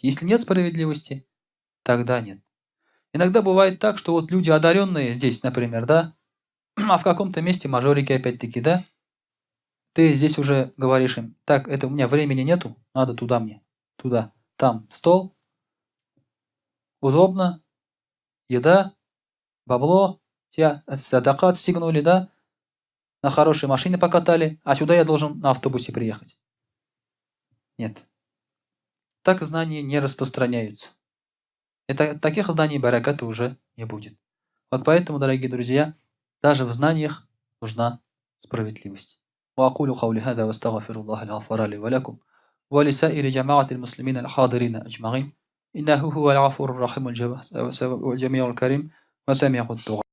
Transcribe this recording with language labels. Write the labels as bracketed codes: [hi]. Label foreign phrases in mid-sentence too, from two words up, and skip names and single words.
[ru] Если нет справедливости, тогда нет. Иногда бывает так, что вот люди одаренные здесь, например, да, а в каком-то месте мажорики опять-таки, да, ты здесь уже говоришь им: так, это у меня времени нету, надо туда мне, туда, там стол, удобно, еда, бабло, тебя садака отстегнули, да, на хорошей машине покатали, а сюда я должен на автобусе приехать. Нет. Так знания не распространяются. И таких знаний бараката уже не будет. Вот поэтому, дорогие друзья, даже в знаниях нужна справедливость. [ar] وأقول قولي هذا واستغفر الله الغفور لي ولكم ولسائر جماعة المسلمين الحاضرين أجمعين إنه هو الغفور الرحيم الجميع الكريم وسميع الدعاء.